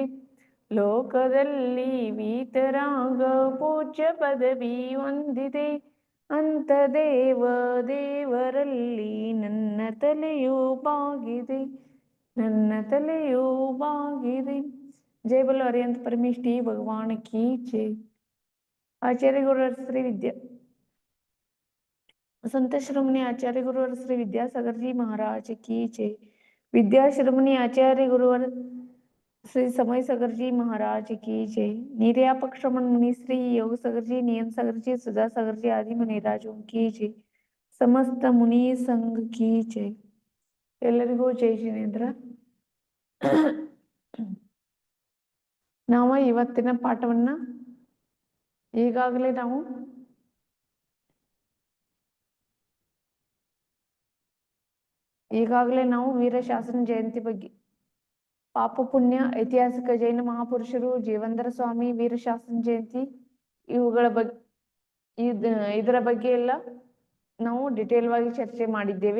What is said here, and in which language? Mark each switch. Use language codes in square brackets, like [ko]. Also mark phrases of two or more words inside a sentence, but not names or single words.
[kn] ಲೋಕದಲ್ಲಿ ವೀತರಾಗ ಪೂಜ್ಯ ಪದವಿ ಹೊಂದಿದೆ, ಅಂತ ದೇವರಲ್ಲಿ ನನ್ನ ತಲೆಯೂ ಬಾಗಿದೆ, ನನ್ನ ತಲೆಯೂ ಬಾಗಿದೆ. [hi] जय बोलो अरिहंत परमेष्ठी भगवान की जय। आचार्य गुरुवर श्री विद्या संत श्रमणी आचार्य गुरुवर श्री विद्यासागर जी महाराज की जय। विद्या श्रमणी आचार्य गुरुवर श्री समय सागर जी महाराज की जय। निर्यापक श्रमण मुनि श्री योग सागर जी, नियम सागर जी, सुधा सागर जी आदि मुनिराजों की जय। समस्त मुनि संघ की जय। [kn] ಎಲ್ಲರಿಗೂ ಜೈ ಜಿನೇಂದ್ರ। ನಾವು ಇವತ್ತಿನ ಪಾಠವನ್ನ ಈಗಾಗಲೇ ನಾವು ವೀರಶಾಸನ ಜಯಂತಿ ಬಗ್ಗೆ, ಪಾಪ ಪುಣ್ಯ, ಐತಿಹಾಸಿಕ ಜೈನ ಮಹಾಪುರುಷರು, ಜೀವಂದರ ಸ್ವಾಮಿ, ವೀರಶಾಸನ ಜಯಂತಿ ಇವುಗಳ ಬಗ್ಗೆ ಇದರ ಬಗ್ಗೆ ಎಲ್ಲ ನಾವು ಡಿಟೇಲ್ ವಾಗಿ ಚರ್ಚೆ ಮಾಡಿದ್ದೇವೆ.